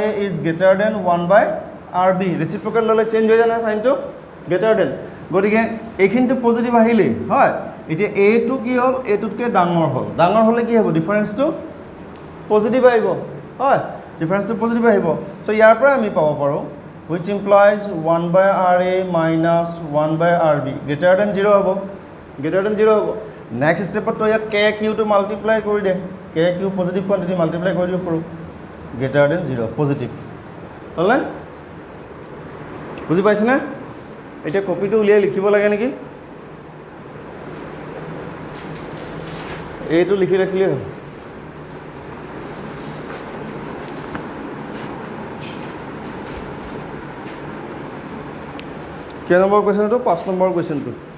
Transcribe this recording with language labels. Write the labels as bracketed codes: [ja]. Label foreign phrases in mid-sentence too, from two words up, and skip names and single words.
[en] is greater than [as] 1/RB ৰেচিপ্ৰকেট ল'লে চেঞ্জ হৈ যায় নহয় [en] sign greater than [as] গতিকে এইখিনিটো পজিটিভ আহিলেই হয় এতিয়া এটো কি হ'ল এটোতকৈ ডাঙৰ হ'লে কি হ'ব ডিফাৰেঞ্চটো পজিটিভ আহিব হয় ডিফাৰেঞ্চটো পজিটিভ আহিব চ' ইয়াৰ পৰা আমি পাব পাৰোঁ [en] which implies 1/RA minus 1/RB greater than 0 [as] হ'ব [en] greater than 0 [as] হ'ব নেক্সট ষ্টেপত তো ইয়াত কে কিউটো মাল্টিপ্লাই কৰি দে কে কিউ [en] positive quantity multiply [as] কৰি দিব পাৰোঁ [en] greater than 0 [as] পজিটিভ হ'লনে বুজি পাইছেনে এতিয়া কপিটো উলিয়াই লিখিব লাগে নেকি এইটো লিখি ৰাখিলেই হ'ল কেই নম্বৰ কুৱেশ্যনটো 5 নম্বৰ কুৱেশ্যনটো